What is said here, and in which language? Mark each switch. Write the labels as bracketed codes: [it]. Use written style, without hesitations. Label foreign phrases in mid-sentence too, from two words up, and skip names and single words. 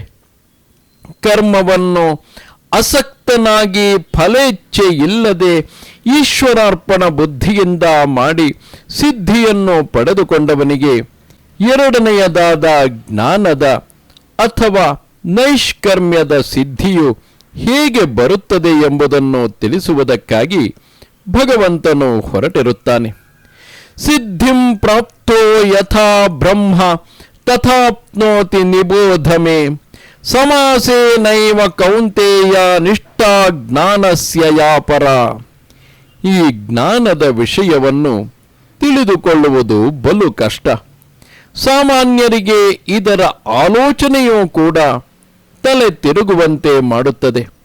[kn] ಕರ್ಮವನ್ನು ಅಸಕ್ತನಾಗಿ ಫಲೇಚ್ಛೆ ಇಲ್ಲದೆ ಈಶ್ವರಾರ್ಪಣ ಬುದ್ಧಿಯಿಂದ ಮಾಡಿ ಸಿದ್ಧಿಯನ್ನು ಪಡೆದುಕೊಂಡವನಿಗೆ ಎರಡನೆಯದಾದ ಜ್ಞಾನದ ಅಥವಾ ನೈಷ್ಕರ್ಮ್ಯದ ಸಿದ್ಧಿಯು ಹೇಗೆ ಬರುತ್ತದೆ ಎಂಬುದನ್ನು ತಿಳಿಸುವುದಕ್ಕಾಗಿ ಭಗವಂತನು ಹೊರಟಿರುತ್ತಾನೆ. [sa] ಸಿದ್ಧಿಂ ಪ್ರಾಪ್ತೋ ಯಥಾ ಬ್ರಹ್ಮ ತಥಾಪ್ನೋತಿ ನಿಬೋಧಮೆ ಸಮಾಸೇನೈವ ಕೌಂತೇಯ ನಿಷ್ಠಾ ಜ್ಞಾನಸ್ಯ ಯಾ ಪರ. [kn] ಈ ಜ್ಞಾನದ ವಿಷಯವನ್ನು ತಿಳಿದುಕೊಳ್ಳುವುದು ಬಲು ಕಷ್ಟ. ಸಾಮಾನ್ಯರಿಗೆ ಇದರ ಆಲೋಚನೆಯೂ ಕೂಡ ತಲೆ ತಿರುಗುವಂತೆ ಮಾಡುತ್ತದೆ.